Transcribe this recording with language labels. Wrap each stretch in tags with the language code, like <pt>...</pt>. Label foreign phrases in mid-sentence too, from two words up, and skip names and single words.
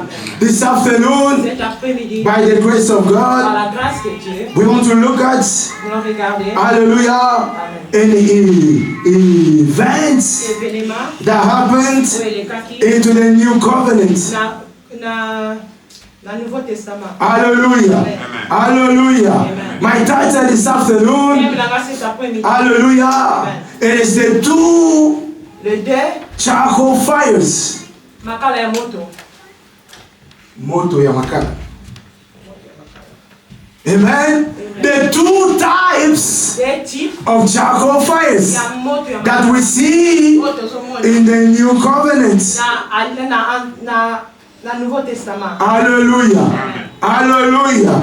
<en>This afternoon, by the grace of God, we want to look at, hallelujah, any events that happened into the new covenant. Hallelujah. Hallelujah. My title this afternoon, hallelujah, it is the two charcoal fires.</en> <ln>Moto ya makala.</ln> <en>Amen. The two types of charcoal fires that we see in the new covenant. Hallelujah. Hallelujah.</en>